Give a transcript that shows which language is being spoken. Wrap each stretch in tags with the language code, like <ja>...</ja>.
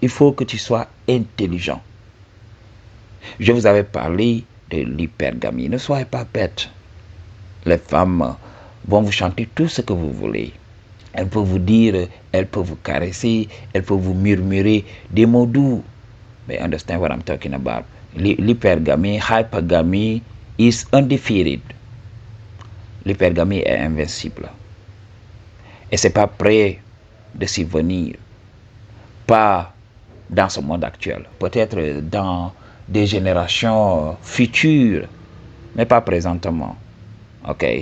<fr>Il faut que tu sois intelligent. Je vous avais parlé de l'hypergamie. Ne soyez pas bêtes. Les femmes vont vous chanter tout ce que vous voulez. Elles peuvent vous dire, elles peuvent vous caresser, elles peuvent vous murmurer des mots doux. Mais</fr> <en>understand what I'm talking about? L'hypergamie, hypergamie is undefeated.</en> <fr>L'hypergamie est invincible. Et c'est pas prêt de s'y venir. Pas dans ce monde actuel. Peut-être dans des générations futures, mais pas présentement. Ok?</fr>